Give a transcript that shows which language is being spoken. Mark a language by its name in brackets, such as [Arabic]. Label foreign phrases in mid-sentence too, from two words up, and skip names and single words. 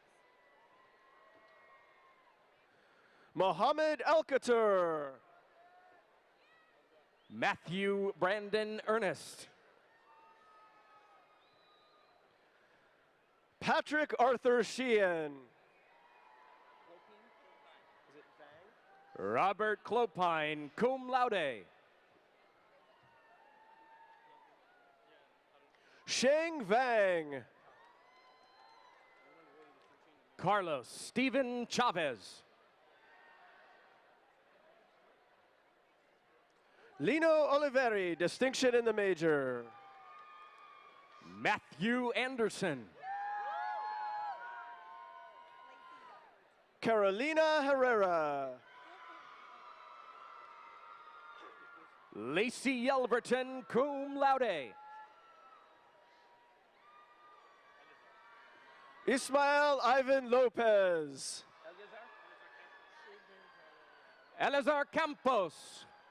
[English] Mohammed Alcater. Matthew Brandon Ernest. Patrick Arthur Sheehan. Robert Clopine, [Latin] cum laude. [English] Sheng Vang. Carlos Steven Chavez. Lino Oliveri, distinction in the major. Matthew Anderson. Carolina Herrera. Lacey Yelverton, [Latin] cum laude. [English] Ismael Ivan Lopez. Elazar Campos.